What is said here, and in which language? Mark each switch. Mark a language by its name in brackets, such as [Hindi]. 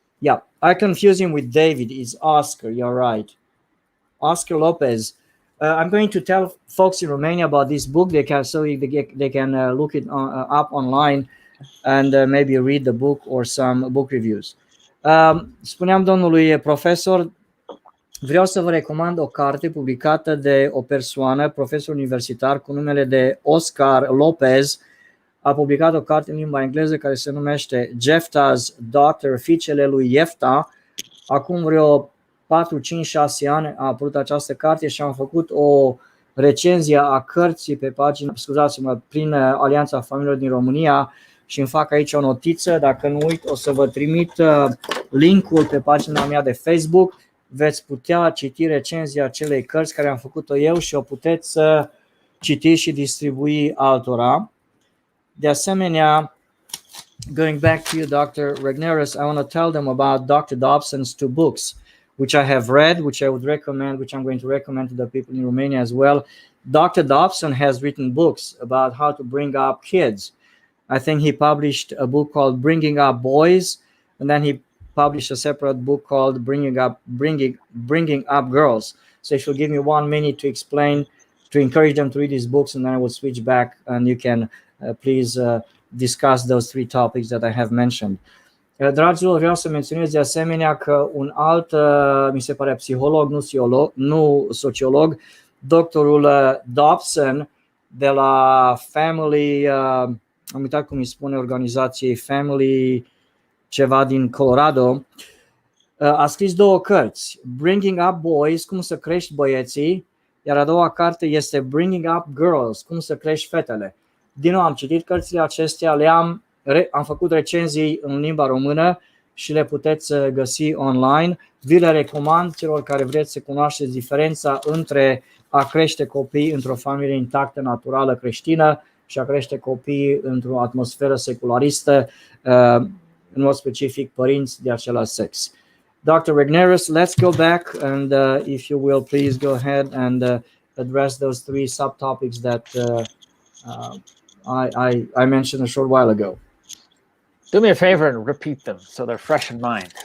[English] Yeah, I confuse him with David. It's Oscar. You're right. Oscar Lopez. I'm going to tell folks in Romania about this book. They can look it up online and maybe read the book or some book reviews. [Romanian] Spuneam domnului profesor, vreau să vă recomand o carte publicată de o persoană, profesor universitar cu numele de Oscar Lopez. A publicat o carte în limba engleză care se numește 𝐿𝐻𝐄𝐓𝐄𝐑, Daughter, fiicele lui Jefta. Acum vreo 4, 5, 6 ani a apărut această carte și am făcut o recenzie a cărții pe pagina, prin Alianța Familiilor din România și îmi fac aici o notiță. Dacă nu uit, o să vă trimit linkul pe pagina mea de Facebook. Veți putea citi recenzia acelei cărți care am făcut-o eu și o puteți să citiți și distribui altora. De asemenea, [English] going back to you, Dr. Regnerus, I want to tell them about Dr. Dobson's 2 books, which I have read, which I would recommend, which I'm going to recommend to the people in Romania as well. Dr. Dobson has written books about how to bring up kids. I think he published a book called Bringing Up Boys, and then he published a separate book called Bringing Up Girls. So if you'll give me 1 minute to explain, to encourage them to read these books, and then I will switch back and you can please discuss those 3 topics that I have mentioned. [Romanian] Dragilor, vreau să menționez de asemenea că un alt, mi se pare psiholog, nu sociolog, doctorul Dobson de la Family, am uitat cum îi spune organizației, Family ceva din Colorado, a scris 2 cărți, Bringing Up Boys, cum să crești băieții, iar a doua carte este Bringing Up Girls, cum să crești fetele. Din nou am citit cărțile acestea, am făcut recenzii în limba română și le puteți găsi online. Vi le recomand celor care vreți să cunoașteți diferența între a crește copii într-o familie intactă, naturală, creștină și a crește copii într-o atmosferă secularistă, în mod specific părinți de același sex. [English] Dr. Regnerus, let's go back and if you will please go ahead and address those 3 subtopics that I mentioned a short while ago. Do me a favor and repeat them so they're fresh in mind.